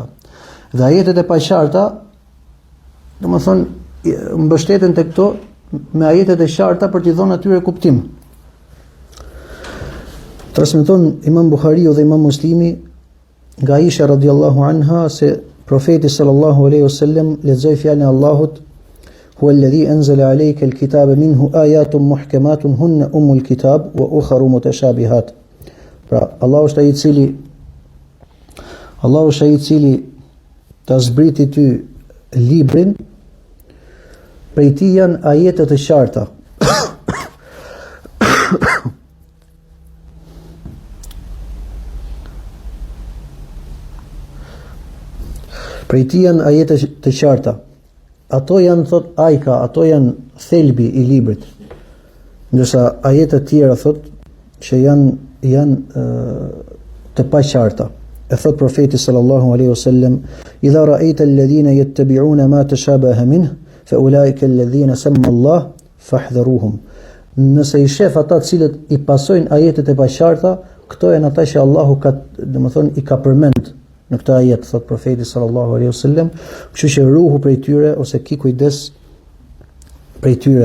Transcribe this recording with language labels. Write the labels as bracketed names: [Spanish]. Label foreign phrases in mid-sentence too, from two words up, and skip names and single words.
[Albanian] Dhe ajetet e paqarta, domethënë mbështeten tek këto me ajetet e qarta për t'i dhënë atyre kuptim. Transmeton Imam Buhariu dhe Imam Muslimi nga Aisha [Arabic] رضي الله عنها [Albanian] se profeti [Arabic] صلى الله عليه وسلم [Albanian] lexoi fjalën e Allahut: [Arabic] هو الذي أنزل عليك الكتاب منه آيات محكمات هن أم الكتاب وأخر متشابهات. [Albanian] Pra Allahu është ai i cili ta zbriti ty librin, prej tij janë ajetet e qarta. Prej tij janë ajetet të qarta. Ato janë, thot Ajka, ato janë thelbi i librit. Ndërsa ajetet tjera thot që janë të paqarta. E thot profeti [Arabic] صلى الله عليه وسلم: إذا رأيت الذين يتبعون ما تشابه منه فأولئك الذين سمى الله فاحذروهم. [Albanian] Nëse i shef ata të cilët i pasojnë ajetet e paqarta, këto janë ata që Allahu ka, domethënë, i ka përmend në këtë ajet, thot profeti [Arabic] صلى الله عليه وسلم, [Albanian] kështu që ruhu prej tyre ose ki kujdes prej tyre.